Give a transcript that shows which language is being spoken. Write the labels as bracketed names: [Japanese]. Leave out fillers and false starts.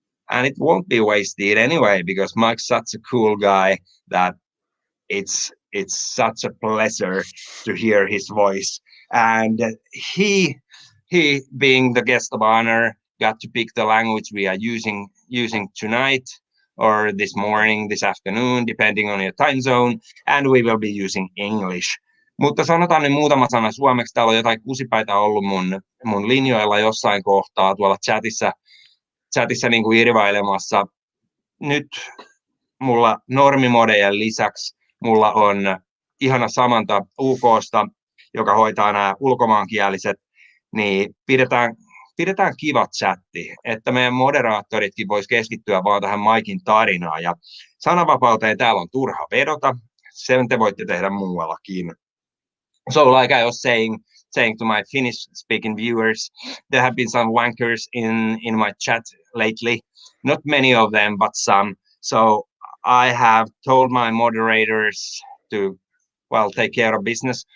[English] And it won't be wasted anyway, because Mike's such a cool guy that it's such a pleasure to hear his voice. And he being the guest of honor got to pick the language we are using tonight, or this morning, this afternoon, depending on your time zone, and we will be using English. [Finnish] Mutta sanotaan nyt muutama sana suomeksi. Täällä on jotain kusipäitä ollut mun linjoilla jossain kohtaa tuolla chatissa niin kuin irvailemassa. Nyt mulla normimodejen lisäksi mulla on ihana Samanta UKsta, joka hoitaa nämä ulkomaankieliset, niin pidetään kiva chatti, että meidän moderaattoritkin vois keskittyä vaan tähän Maikin tarinaan. Ja sananvapauteen täällä on turha vedota, sen te voitte tehdä muuallakin. [English] So like I was saying to my Finnish-speaking viewers, there have been some wankers in my chat lately. Not many of them, but some. So I have told my moderators to, well, take care of business.